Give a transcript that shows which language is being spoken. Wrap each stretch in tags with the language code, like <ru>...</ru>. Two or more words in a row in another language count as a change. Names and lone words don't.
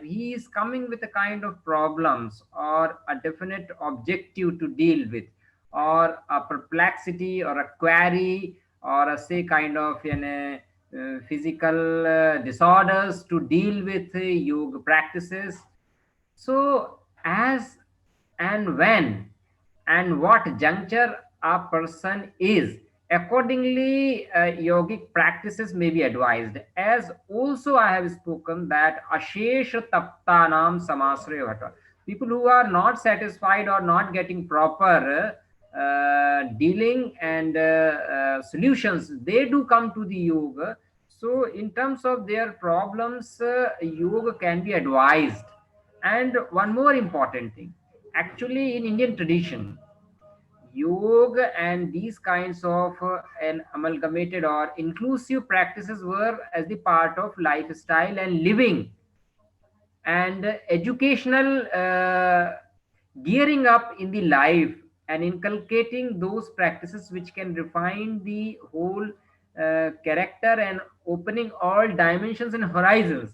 <en>He is coming with a kind of problems or a definite objective to deal with, or a perplexity or a query, or a say kind of physical disorders to deal with yoga practices. So as and when and what juncture a person is, accordingly yogic practices may be advised. As also I have spoken that</en> <sa>अशेष तप्तानाम् समाश्रय भूता,</sa> <en>people who are not satisfied or not getting proper dealing and solutions, they do come to the yoga. So in terms of their problems, yoga can be advised. And one more important thing, actually in Indian tradition, yoga and these kinds of an amalgamated or inclusive practices were as the part of lifestyle and living and educational gearing up in the life, and inculcating those practices which can refine the whole character and opening all dimensions and horizons.</en>